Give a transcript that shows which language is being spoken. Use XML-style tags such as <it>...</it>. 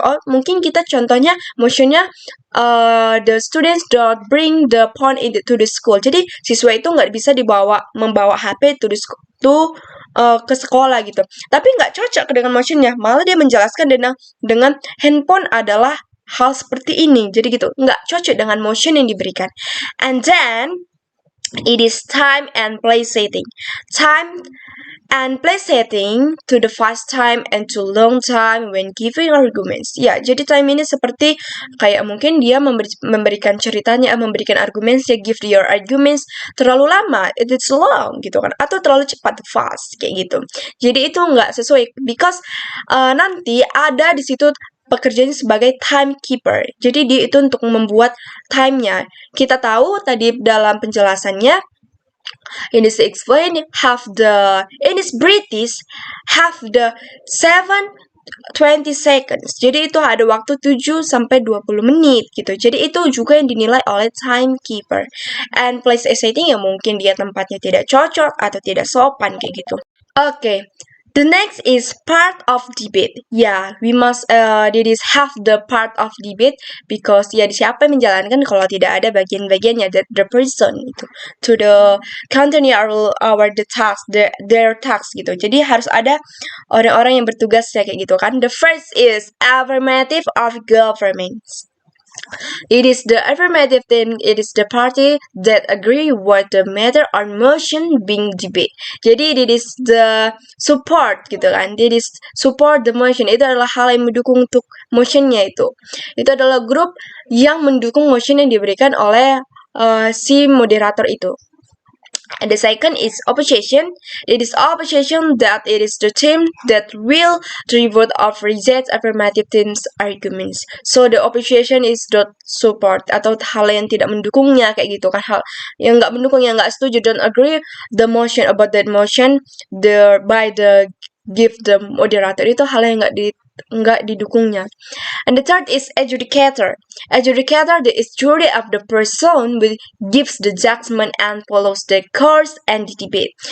<id>Oh mungkin kita contohnya motionnya</id> <en>the students don't bring the phone to the school.</en> <id>Jadi siswa itu nggak bisa membawa HP ke sekolah gitu. Tapi nggak cocok dengan motionnya. Malah dia menjelaskan dengan handphone adalah hal seperti ini. Jadi gitu, nggak cocok dengan motion yang diberikan.</id> <en>And then it is time and place setting. Time and place setting to the fast time and to long time when giving arguments.</en> <id>Ya, jadi time ini seperti kayak mungkin dia memberikan ceritanya, memberikan arguments, ya</id> <en>give your arguments</en> <id>terlalu lama,</id> <en>it's long</en> <id>gitu kan, atau terlalu cepat fast kayak gitu. Jadi itu nggak sesuai because nanti ada di situ pekerjaannya sebagai timekeeper. Jadi dia itu untuk membuat time-nya. Kita tahu tadi dalam penjelasannya</id> <en>in this explain in this British have the 7-20 seconds.</en> <id>Jadi itu ada waktu 7 sampai 20 menit gitu. Jadi itu juga yang dinilai oleh timekeeper.</id> <en>And place setting</en> <id>ya mungkin dia tempatnya tidak cocok atau tidak sopan kayak gitu.</id> <en>Okay. The next is part of debate. Yeah, we must have the part of debate because</en> <id>ya siapa yang menjalankan kalau tidak ada bagian-bagiannya</id> <en>the person itu to the continue our the task their task gitu.</en> <id>Jadi harus ada orang-orang yang bertugas ya kayak gitu kan.</id> <en>The first is affirmative of governments. It is the affirmative thing, it is the party that agree with the matter or motion being debate. Jadi it is the support gitu kan. It is support the motion.</en> <id>Itu adalah hal yang mendukung untuk motionnya itu. Itu adalah grup yang mendukung motion yang diberikan oleh si moderator itu.</id> <en>And the second is opposition. It is opposition that it is the team that will reward or reject affirmative team's arguments. So the opposition is the support</en> <id>atau hal yang tidak mendukungnya kayak gitu kan, hal yang nggak mendukung, yang nggak setuju,</id> <en>don't agree the motion about that motion by the give the moderator,</en> <id>itu hal yang nggak didukungnya.</id> <en>And the third is adjudicator. Adjudicator is jury of the person who gives the judgment and follows the course and the debate.</en>